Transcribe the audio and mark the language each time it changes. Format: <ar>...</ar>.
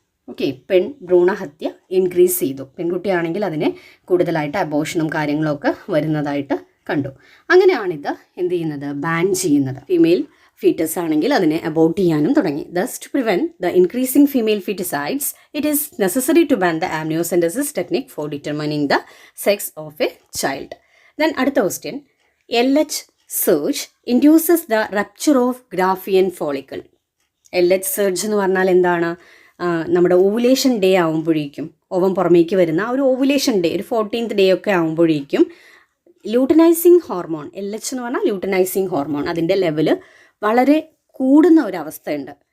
<ml>Okay, പെൺ ഭ്രൂണഹത്യ increase ചെയ്തു. പെൺകുട്ടിയാണെങ്കിൽ അതിനെ കൂടുതലായിട്ട് അബോർഷനും കാര്യങ്ങളൊക്കെ വരുന്നതായിട്ട് കണ്ടു. അങ്ങനെയാണിത് എന്ത് ചെയ്യുന്നത്? ബാൻ ചെയ്യുന്നത്. ഫീമെയിൽ ഫീറ്റസ് ആണെങ്കിൽ അതിനെ അബോർട്ട് ചെയ്യാനും തുടങ്ങി.</ml> <en>Thus to prevent the increasing female foeticides it is necessary to ban the amniocentesis technique for determining the sex of a child. Then അടുത്ത question, LH surge induces the rupture of Graafian follicle.</en> <ml>LH surge എന്ന് പറഞ്ഞാൽ എന്താണ്? നമ്മുടെ ovulation day ആകുമ്പോഴേക്കും, ovum പുറമേക്ക് വരുന്ന ഒരു ovulation day, ഒരു 14th ഡേ ഒക്കെ ആകുമ്പോഴേക്കും ലൂട്ടനൈസിങ് ഹോർമോൺ, LH എന്ന് പറഞ്ഞാൽ ലൂട്ടനൈസിങ് ഹോർമോൺ, അതിൻ്റെ ലെവല് വളരെ കൂടുന്ന ഒരവസ്ഥയുണ്ട്.</ml>